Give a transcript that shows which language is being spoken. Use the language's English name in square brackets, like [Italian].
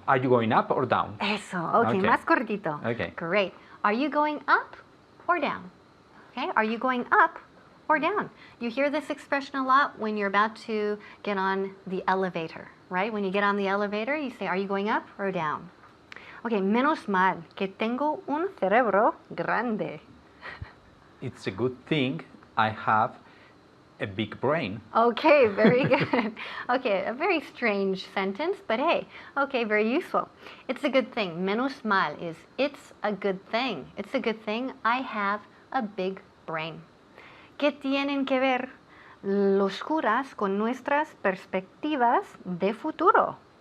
[English] Are you going up or down? [Spanish] Eso. Okay, [English] Okay. [Spanish] más cortito. [English] Okay. Great. Are you going up or down? Okay, are you going up or down? You hear this expression a lot when you're about to get on the elevator, right? When you get on the elevator, you say, are you going up or down? [Spanish] Okay, menos mal que tengo un cerebro grande. [English] It's a good thing I have a big brain. Okay, very good. Okay, a very strange sentence, but hey, okay, very useful. It's a good thing. [Spanish] Menos mal [English] is it's a good thing. It's a good thing I have a big brain. [Spanish] ¿Qué tienen que ver los curas con nuestras perspectivas de futuro?